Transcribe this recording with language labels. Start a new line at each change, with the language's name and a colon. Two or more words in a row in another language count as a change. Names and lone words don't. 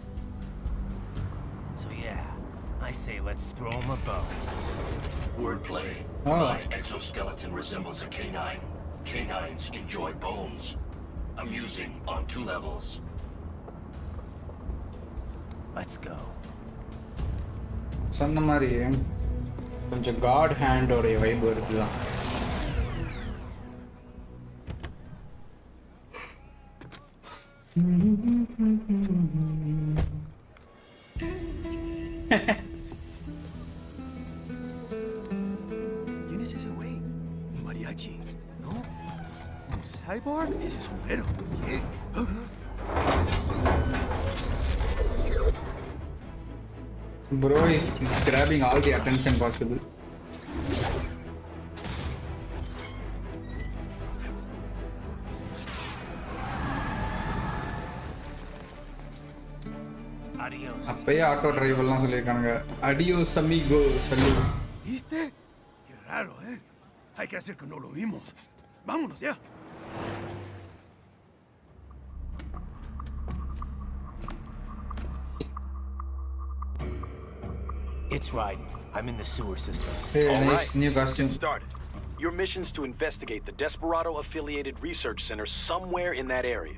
English: So yeah, I say let's throw him a bone. Wordplay. My exoskeleton resembles a canine. Canines enjoy bones. Amusing on 2 levels. Let's go.
Tamil: சொன்ன மாதிரி கொஞ்சம் காட் ஹேண்டோடைய வைப் வருதுதான்.
Spanish: ¿Quién es ese güey? ¿Un mariachi? ¿No? ¿Un cyborg? Ese sombrero. ¿Qué?
English: Bro is grabbing all the attention possible. Adios.
Tamil: அப்பயே ஆட்டோ டிரைவர்லாம் சொல்லியிருக்கானுங்க.
Spanish: Adios amigo, salud. ¿Viste? Qué raro, ¿eh? Hay que hacer que no lo vimos. Vámonos ya.
English: It's right. I'm in the sewer system. Hey, All nice right, new costume. get started. Your mission's to investigate the Desperado-affiliated research center somewhere in that area.